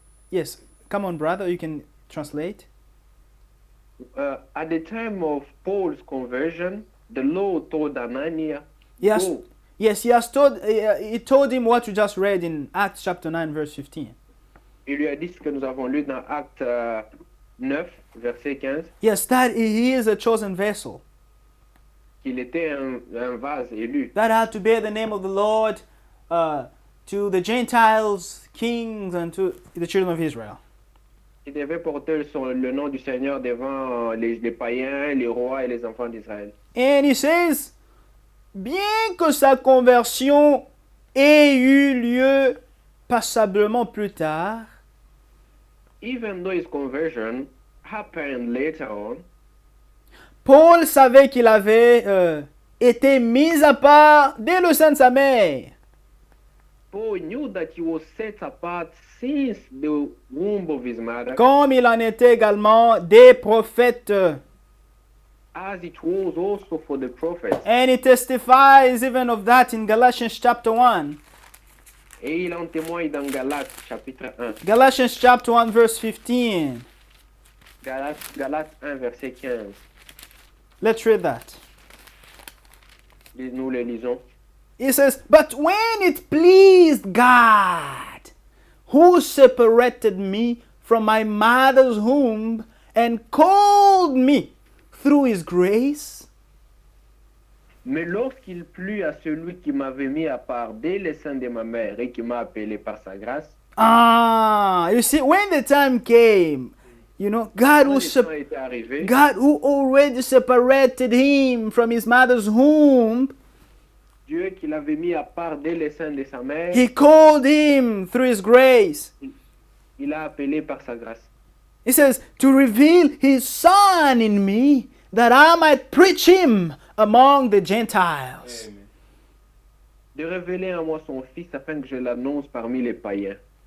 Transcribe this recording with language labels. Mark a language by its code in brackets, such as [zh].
[en] Yes, come on, brother, you can translate. At the time of Paul's conversion, the Lord told Ananias, Yes, go. yes, he told him what you just read in Acts chapter 9, verse 15. [fr] Il lui a dit ce que nous avons lu dans Acte 9, verset 15, [en] Yes, that he is a chosen vessel [fr] qu'il était un vase élu, [en] that had to bear the name of the Lord to the Gentiles, kings, and to the children of Israel. [fr] qui devait porter le nom du Seigneur devant les païens, les rois et les enfants d'Israël. [en] And he says, [fr] bien que sa conversion ait eu lieu passablement plus tard, [en] Even though his conversion happened later on, [fr] Paul savait qu'il avait été mis à part dès le sein de sa mère. [en] Paul knew that he was set apart since the womb of his mother, [fr] Comme il en était également des prophètes. [en] as it was also for the prophets. And he testifies even of that in Galatians chapter 1. [fr] Et il en témoigne dans Galates chapitre 1. [en] Galatians chapter 1 verse 15. [fr] Galates 1 verset 15. [en] Let's read that. [fr] Nous le lisons. [en] He says, but when it pleased God, who separated me from my mother's womb and called me through his grace, [fr] Mais lorsqu'il plut à celui qui m'avait mis à part dès le sein de ma mère et qui m'a appelé par sa grâce, [en] you see, when the time came, you know, God [fr] quand le temps était arrivé, [en] God who already separated him from his mother's womb, [fr] Dieu qui l'avait mis à part dès le sein de sa mère, [en] he called him through his grace. [fr] il l'a appelé par sa grâce. [en] He says, to reveal his son in me, that I might preach him among the Gentiles. Amen. [fr] De révéler en moi son fils afin que je l'annonce parmi les païens.